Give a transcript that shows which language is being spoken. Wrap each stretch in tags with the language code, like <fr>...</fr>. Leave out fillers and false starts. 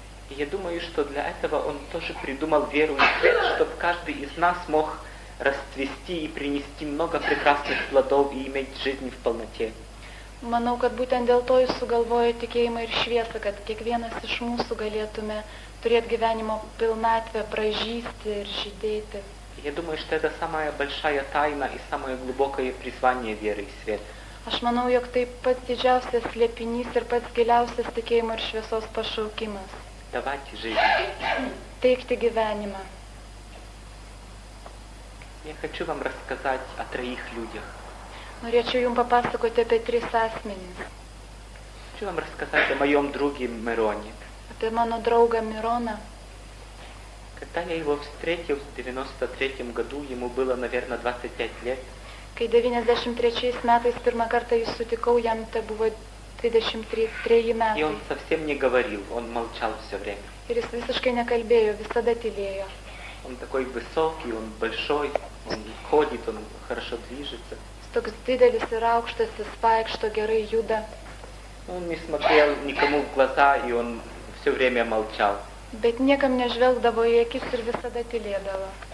<ru>И я думаю, что для этого Он тоже придумал веру и свет, чтобы каждый из нас мог расцвести и принести много прекрасных плодов и иметь жизнь в полноте.</ru> <lt>Manau, kad būtent dėl to Jis sugalvojo tikėjimą ir šviesą, kad kiekvienas iš mūsų galėtume turėti gyvenimo pilnatvę, pražysti ir žydėti.</lt> <ru>Я думаю, что это самая большая тайна и самое глубокое призвание веры и света.</ru> <lt>Aš manau, jog tai pats didžiausias slėpinys ir pats giliausias tikėjimo ir šviesos pašaukimas.</lt> <ru>Давать жизнь.</ru> <lt>Teikti gyvenimą.</lt> <ru>Я хочу вам рассказать о 3 людях.</ru> <lt>Norėčiau jums papasakoti apie 3 asmenys.</lt> <ru>Хочу вам рассказать о моем друге Мироне.</ru> <lt>Apie mano draugą Mironą.</lt> <ru>Когда я его встретил в 93 году, ему было, наверное, 25 лет.</ru> <lt>Kai 93 metais pirmą kartą jį sutikau, jam tai buvo 23 metai.</lt> <ru>И он совсем не говорил, он молчал все время.</ru> <lt>Ir jis visiškai nekalbėjo, visada tylėjo.</lt> <ru>Он такой высокий, он большой, он ходит, он хорошо движется.</ru> <lt>Jis toks didelis ir aukštas, jis vaikšto, gerai juda.</lt> <ru>Он не смотрел никому в глаза, и он все время молчал.</ru> <lt>Bet niekam nežvelgdavo į akis ir visada tylėdavo.</lt>